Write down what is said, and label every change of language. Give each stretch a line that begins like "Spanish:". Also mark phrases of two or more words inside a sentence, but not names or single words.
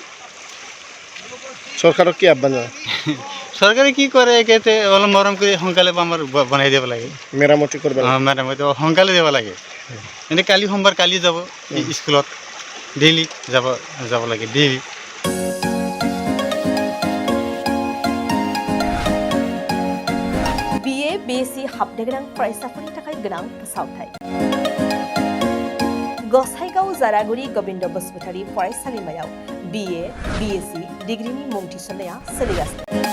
Assamese: চৰকাৰক কি আহ্বান জনায়? চৰকাৰে কি কৰে, একেতে অলপ মৰম কৰি সোনকালে আমাৰ বনাই দিব লাগে, মেৰামতি কৰিব লাগে। মেৰামতি সোনকালে দিব লাগে। এনেই কালি সোমবাৰ, কালি যাব স্কুলত, ডেইলি যাব লাগে, ডেইলি।
Bodo: BA BSc हाबनो गोनां फरायसाफोरनि थाखाय गोनां फोसावथाय। गसाइगाव जारागुरि गोविन्द बसुमतारी फरायसालिमायाव BA BSc डिग्रीनि मुं थिसननाया सोलिगासिनो।